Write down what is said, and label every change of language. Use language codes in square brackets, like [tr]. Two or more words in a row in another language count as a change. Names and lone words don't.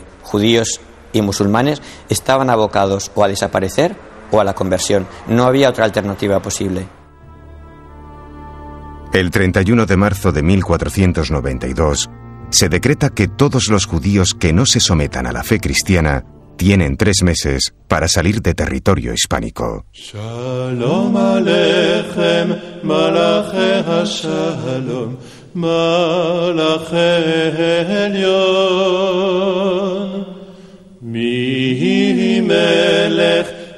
[es] Judíos y musulmanes estaban abocados o a desaparecer o a la conversión. No había otra alternativa posible. El 31 de marzo de 1492 se decreta que todos los judíos que no se sometan a la fe cristiana tienen 3 meses para salir de territorio hispánico. [he] שלום עליכם מלאכי השלום מלאכי עליון מי מלך.